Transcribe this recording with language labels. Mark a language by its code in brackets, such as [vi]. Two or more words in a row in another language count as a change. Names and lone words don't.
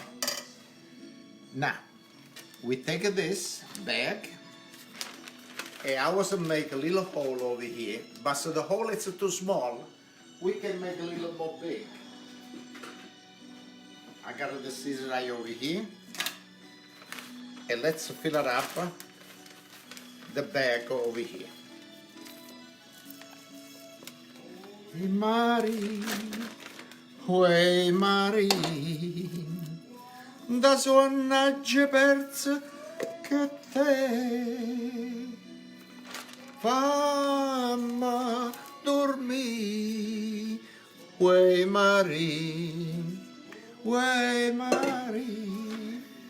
[en] Now, we take this bag, and I was to make a little hole over here, but so the hole is too small, we can make a little more big. I got the scissors right over here, and let's fill it up the bag over here. [nap] Mari, uè Mari, da suonaggia persa che te famma dormì, uè Mari, uè Mari.